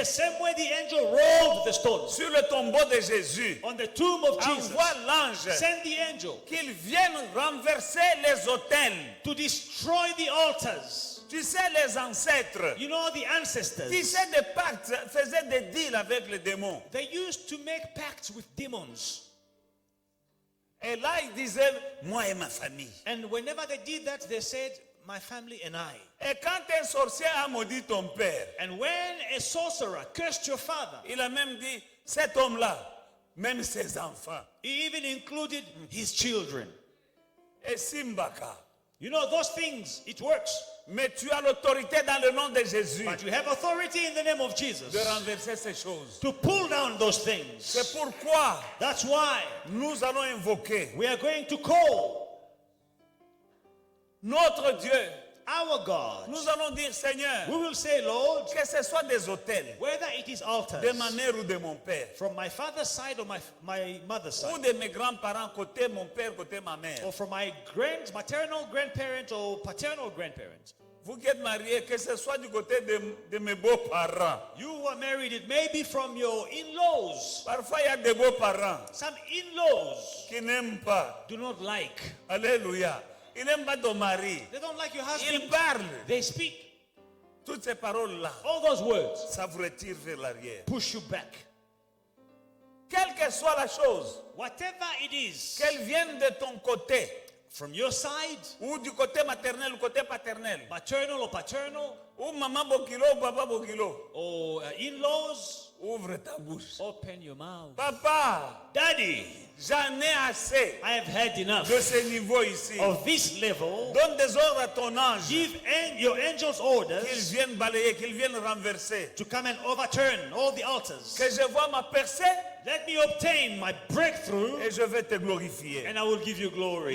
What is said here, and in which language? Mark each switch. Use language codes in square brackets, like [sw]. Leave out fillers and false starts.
[en] the same way the angel rolled the stones [fr] sur le tombeau de Jésus, [en] on the tomb of Jesus, [fr] envoie l'ange [en] send the angel [fr] qu'il vienne renverser les autels. [en] to destroy the altars. [fr] Tu sais, les ancêtres, [en] You know, the ancestors, [fr] qui faisaient des pactes, faisaient des deals avec les démons. [en] they used to make pacts with demons. [fr] Et là, ils disaient, moi et ma famille. [en] And whenever they did that, they said, my family and I. [fr] Et quand un sorcier a maudit ton père, [en] And when a sorcerer cursed your father, [fr] il a même dit, cet homme-là, même ses enfants, [en] he even included his children. et Simbaka. You know, those things, it works. [fr] Mais tu as l'autorité dans le nom de Jésus [en] But you have authority in the name of Jesus [fr] de renverser ces choses. [en] to pull down those things. [fr] C'est pourquoi [en] That's why [fr] nous allons invoquer [en] we are going to call [fr] notre Dieu. [en] our God. [fr] Nous allons dire, Seigneur, [en] We will say, Lord, [fr] que ce soit des hôtels, [en] whether it is altars [fr] de ma mère ou de mon père, [en] from my father's side or my mother's [fr] ou [en] side, [fr] de mes grands-parents, côté mon père, côté ma mère. [en] or from my maternal grandparents or paternal grandparents. [fr] Vous qui êtes mariés, que ce soit du côté de mes beaux-parents. [en] You who are married, it may be from your in-laws. [fr] Parfois, il y a des beaux-parents [en] Some in-laws [fr] qui n'aiment pas. [en] do not like. [fr] Alléluia. Ils n'aiment pas ton mari. [en] They don't like your [fr] Ils [en] husband. [fr] parlent. [en] They speak. [fr] Toutes ces paroles-là, [en] All those words [fr] ça vous retire vers l'arrière. [en] push you back. [fr] Quelle que soit la chose, [en] Whatever it is, [fr] qu'elle vienne de ton côté, [en] from your side, [fr] ou du côté maternel ou côté paternel, [en] maternal or paternal, [fr] ou maman Bokilo ou papa Bokilo, [en] or in-laws, [fr] ouvre ta bouche. [en] open your mouth. [fr] Papa, [en] Daddy, [fr] j'en ai assez [en] I have had enough [fr] de ce niveau ici. [en] of this level. [fr] Donne des ordres à ton ange [en] Give your angels [fr] qu'ils [en] orders [fr] viennent balayer, qu'ils viennent renverser. [en] to come and overturn all the altars. [fr] Que je vois ma percée [en] Let me obtain my breakthrough [fr] et je vais te glorifier. [en] and I will give you glory.